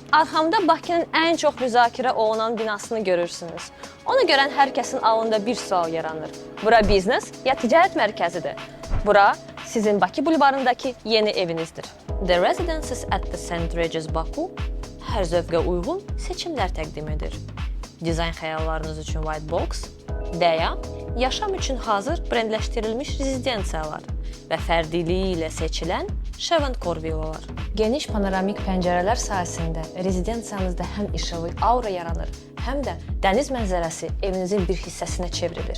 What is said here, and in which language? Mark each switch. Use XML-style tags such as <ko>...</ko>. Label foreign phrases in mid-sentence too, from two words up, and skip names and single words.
<az>Arxamda Bakının ən çox müzakirə olunan binasını görürsünüz. Onu görən hər kəsin ağlında bir sual yaranır. Bura biznes ya ticarət mərkəzidir? Bura sizin Bakı bulvarındakı yeni evinizdir. The Residences at the St. Regis Baku hər zövqə uyğun seçimlər təqdim edir. Dizayn xəyallarınız üçün White Box və ya yaşam üçün hazır brendləşdirilmiş rezidensiyalar və fərdiliyi ilə seçilən Şeventcore villalar. Geniş panoramik pəncərələr sayəsində rezidensiyanızda həm işıqlı aura yaranır, həm də dəniz mənzərəsi evinizin bir hissəsinə çevrilir.</az>